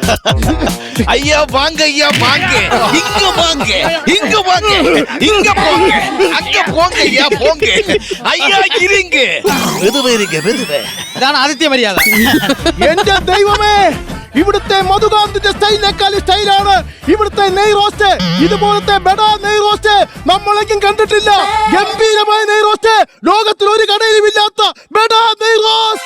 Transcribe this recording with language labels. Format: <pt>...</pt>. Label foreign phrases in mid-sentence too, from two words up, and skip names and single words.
<ta>ஐயா வாங்க ஐயா வாங்க, இங்க வாங்க, இங்க வாங்க, இங்க போங்க, அங்க போங்க ஐயா போங்க, ஐயா இருங்க, மெதுவே இருங்க மெதுவே.</ta> <ml>ഇതാണ് ആദിത്യ മര്യാദ. എന്റെ ദൈവമേ, ഇവിടുത്തെ മധുകാന്തിന്റെ സ്റ്റൈലിനേക്കാളും സ്റ്റൈലാണ് ഇവിടുത്തെ നെയ് റോസ്റ്റ്. ഇതുപോലത്തെ ബെഡാ നെയ് റോസ്റ്റ് നമ്മളെങ്കിലും കണ്ടിട്ടില്ല. ഗംഭീരമായ നെയ് റോസ്റ്റ്, ലോകത്തിൽ ഒരു കടയിലും ഇല്ലാത്ത ബെഡാ നെയ് റോസ്റ്റ്.</ml>